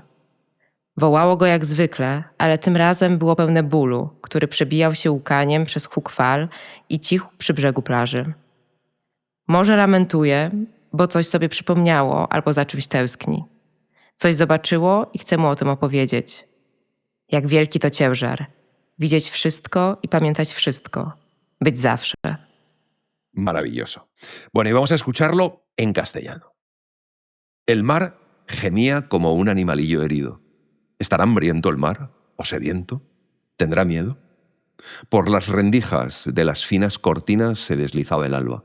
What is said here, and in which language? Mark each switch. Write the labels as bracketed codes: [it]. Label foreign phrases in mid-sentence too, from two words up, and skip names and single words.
[pl] Wołało go jak zwykle, ale tym razem było pełne bólu, który przebijał się łkaniem przez huk fal i cichł przy brzegu plaży. Morze lamentuje, bo coś sobie przypomniało albo za czymś tęskni. Coś zobaczyło i chce mu o tym opowiedzieć. Jak wielki to ciężar. Widzieć wszystko i pamiętać wszystko. Być zawsze. [es] Maravilloso. Bueno, y vamos a escucharlo en castellano. El mar gemía como un animalillo herido. ¿Estará hambriento el mar o sediento? ¿Tendrá miedo? Por las rendijas de las finas cortinas se deslizaba el alba.